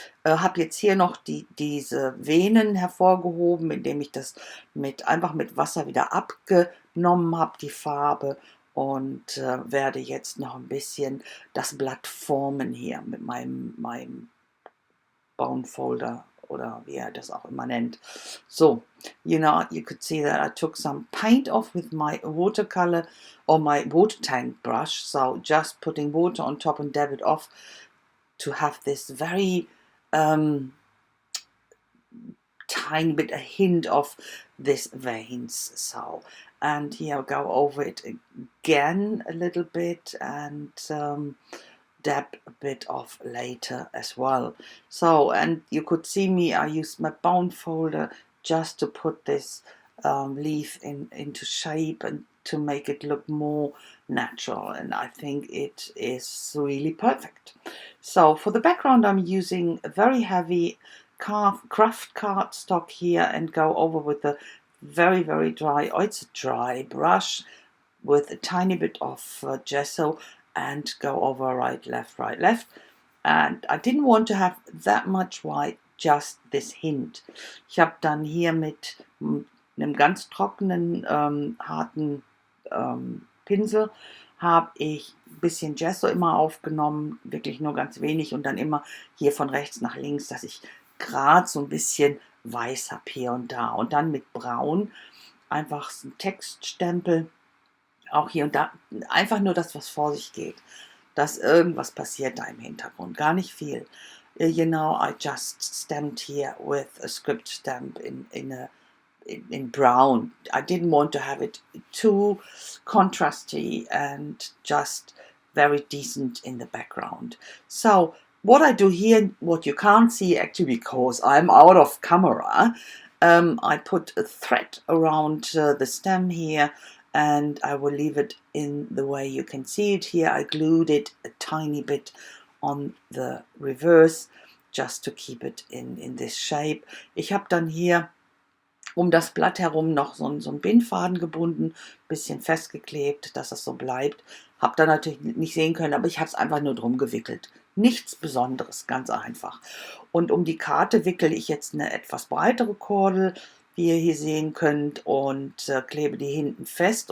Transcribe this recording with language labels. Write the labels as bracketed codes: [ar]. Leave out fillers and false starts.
[de] Habe jetzt hier noch diese Venen hervorgehoben, indem ich das einfach mit Wasser wieder abgenommen habe, die Farbe. Und werde jetzt noch ein bisschen das Blatt formen hier mit meinem Bone Folder oder wie er das auch immer nennt. [en] So, you could see that I took some paint off with my watercolor or my water tank brush. So just putting water on top and dab it off to have this very tiny bit, a hint of this veins. So, and here I'll go over it again a little bit and dab a bit off later as well. So, and you could see me, I used my bone folder just to put this leaf into shape and to make it look more natural, and I think it is really perfect. So for the background I'm using a very heavy craft cardstock here and go over with a very, very dry, oh, it's a dry brush with a tiny bit of gesso and go over right, left, right, left. And I didn't want to have that much white, just this hint. [de] Ich habe dann hier mit einem ganz trockenen, harten Pinsel habe ich ein bisschen Gesso immer aufgenommen, wirklich nur ganz wenig, und dann immer hier von rechts nach links, dass ich gerade so ein bisschen weiß habe hier und da. Und dann mit Braun einfach so ein Textstempel, auch hier und da, einfach nur das, was vor sich geht, dass irgendwas passiert da im Hintergrund, gar nicht viel. [en] I just stamped here with a script stamp in brown. I didn't want to have it too contrasty and just very decent in the background. So what I do here, what you can't see actually because I'm out of camera, I put a thread around the stem here, and I will leave it in the way you can see it here. I glued it a tiny bit on the reverse just to keep it in this shape. [de] Ich habe dann hier um das Blatt herum noch so einen Bindfaden gebunden, bisschen festgeklebt, dass das so bleibt. Habe da natürlich nicht sehen können, aber ich habe es einfach nur drum gewickelt. Nichts Besonderes, ganz einfach. Und um die Karte wickele ich jetzt eine etwas breitere Kordel, wie ihr hier sehen könnt, und klebe die hinten fest.